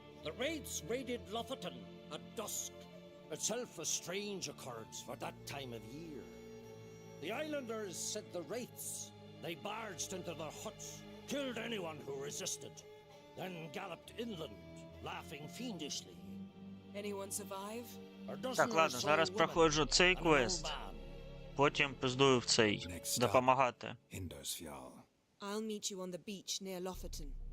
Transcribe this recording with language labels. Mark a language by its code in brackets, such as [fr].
[en] The raids raided Lofoten at dusk, itself a strange occurrence for that time of year. The islanders said the wraiths. They barged into their huts, killed anyone who resisted, then galloped inland, laughing fiendishly. Anyone survive? [uk] Так, ладно, зараз проходжу цей квест. Потім пиздую в цей. [en] Next stop, [uk] Допомагати. [en] Hindersfjall. I'll meet you on the beach near Lofoten.